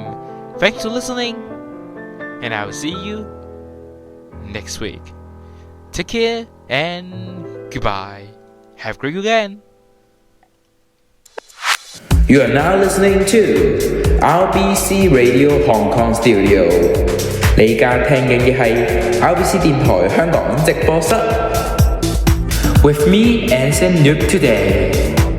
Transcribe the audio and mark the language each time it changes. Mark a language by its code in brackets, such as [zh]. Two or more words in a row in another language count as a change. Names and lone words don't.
[en] Thanks for listening, and I will see you next week. Take care and goodbye. Have a great weekend. You are now listening to RBC Radio Hong Kong Studio. [yue] 你而家聽緊嘅係 RBC 電台香港直播室。 [en] With me, Anson Nook today.